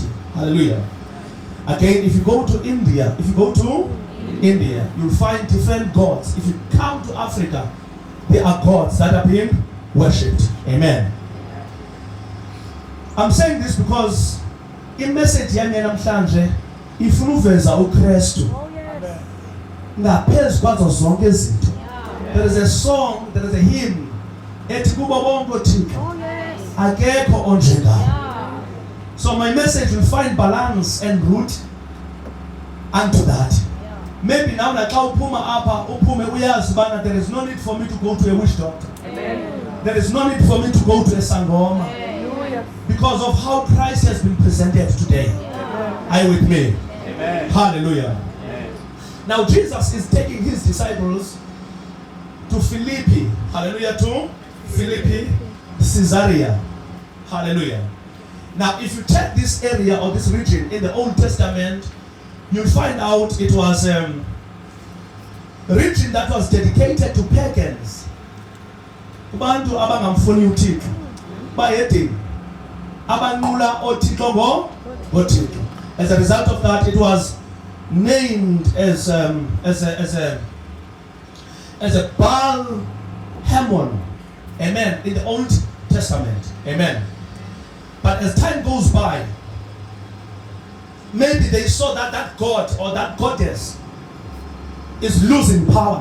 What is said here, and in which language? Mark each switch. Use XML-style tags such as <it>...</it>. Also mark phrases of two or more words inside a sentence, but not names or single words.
<en>Hallelujah. Again, if you go to India, you'll find different gods. If you come to Africa, there are gods that are being worshipped. Amen. I'm saying this because in message</en> <xh>yami namhlanje ifuna uveza uKristu.</xh> <en>Ngaphezu kwazo zonke izinto. There is a song, there is a hymn</en> <xh>ethi kubo bonke uThixo akekho onjengaye.</xh> <en>So my message will find balance and root unto that. Maybe now that there is no need for me to go to a witch doctor. Amen. There is no need for me to go to a sangoma. Amen. Because of how Christ has been presented today. Amen. Are you with me? Amen. Hallelujah. Amen. Now Jesus is taking his disciples to Philippi. Hallelujah. To Philippi, Caesarea. Hallelujah. Now if you check this area or this region in the Old Testament, you'll find out it was a region that was dedicated to pagans.</en> <xh>Kubantu abangamfuni uThixo. Bayedini. Abanqula oThixo ngoThixo.</xh> <en>As a result of that, it was named as a Baal Hamon. Amen. In the Old Testament. Amen. But as time goes by, maybe they saw that that god or that goddess is losing power.</en>